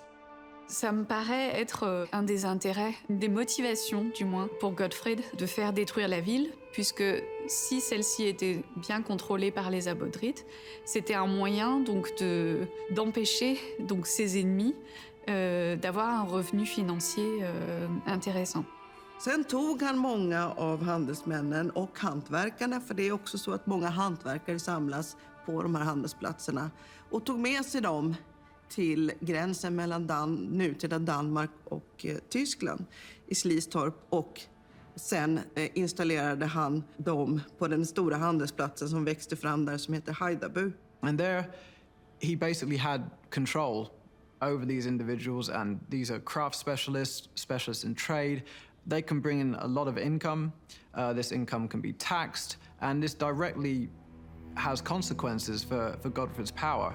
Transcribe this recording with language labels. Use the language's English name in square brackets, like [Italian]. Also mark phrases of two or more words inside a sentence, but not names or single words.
[French] Ça me paraît être un des intérêts, une des motivations du moins, pour Godfred de faire détruire la ville, puisque si celle-ci était bien contrôlée par les Abodrites, c'était un moyen d'empêcher ses ennemis d'avoir un revenu financier intéressant. [Swedish] Sen tog han många av handelsmännen och hantverkarna, för det är också så att många hantverkare samlas på de här handelsplatserna, och tog med sig dem till gränsen mellan nutida Danmark och Tyskland i Slistorp, och sen installerade han dem på den stora handelsplatsen som växte fram där som heter Haidabu. [English] And there he basically had control over these individuals, and these are craft specialists in trade. They can bring in a lot of income. This income can be taxed, and this directly has consequences for Godfred's power.